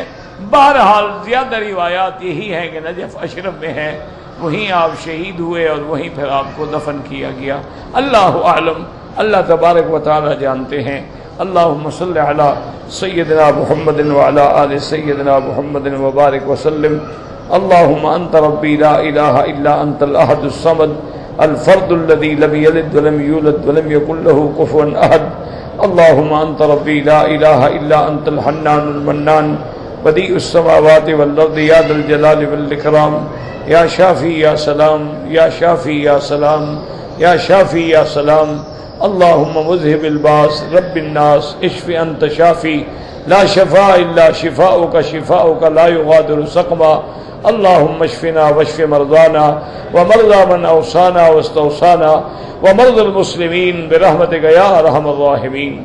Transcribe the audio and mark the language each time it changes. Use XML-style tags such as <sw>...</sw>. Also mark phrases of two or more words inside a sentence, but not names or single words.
<ur>بہرحال زیادہ روایات یہی ہے کہ نجف اشرف میں ہے، وہیں آپ شہید ہوئے اور وہیں پھر آپ کو دفن کیا گیا.</ur> <ar>اللہ اعلم، اللہ تبارک و تعالی</ar> <ur>جانتے ہیں.</ur> <ar>اللہم صلی علی سیدنا محمد وعلی آل سیدنا محمد وبارک وسلم. اللہم انت ربی لا الہ الا انت الاحد الصمد الفرد الذي لم يلد ولم يولد ولم يكن له كفوا احد. اللهم انت ربي لا اله الا انت الحنان المنان بديع السماوات والارض يا ذا الجلال والاكرام. یا شافی یا سلام، یا شافی یا سلام، یا شافی یا سلام. اللہم مذہب الباس رب الناس اشف انت شافی لا شفاء الا شفاؤک شفاؤک لا یغادر سقما. اللہم اشفنا واشف مرضانا ومرضى من اوصانا واستوصانا ومرضى المسلمین برحمتک یا ارحم الراحمین.</ar>